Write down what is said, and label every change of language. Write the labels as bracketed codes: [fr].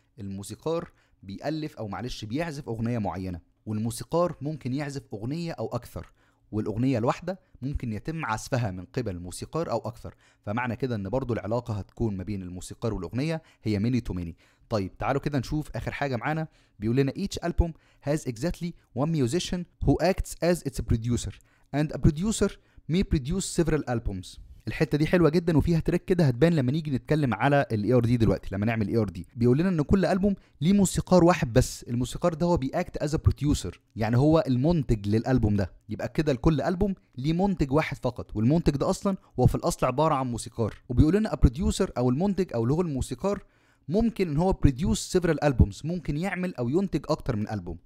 [ar] الموسيقار بيألف او معلش بيعزف اغنيه معينه، والموسيقار ممكن يعزف اغنيه او اكثر، والاغنيه الواحده ممكن يتم عزفها من قبل موسيقار او اكثر. فمعنى كده ان برضو العلاقه هتكون ما بين الموسيقار والاغنيه هي ماني تو ماني. طيب تعالوا كده نشوف اخر حاجه معانا. بيقول لنا [en] each album has exactly one musician who acts as its producer and a producer may produce several albums. [ar] الحته دي حلوه جدا وفيها تريك كده هتبان لما نيجي نتكلم على الاي ار دي دلوقتي. لما نعمل اي ار دي بيقول لنا ان كل البوم ليه موسيقار واحد بس، الموسيقار ده هو [en] بياكت as producer, [ar] يعني هو المنتج للالبوم ده. يبقى كده لكل البوم ليه منتج واحد فقط، والمنتج ده اصلا هو في الاصل عباره عن موسيقار. وبيقول لنا بروديوسر او المنتج او اللي هو الموسيقار ممكن ان هو [en] produce several albums, [ar] ممكن يعمل او ينتج اكتر من البوم.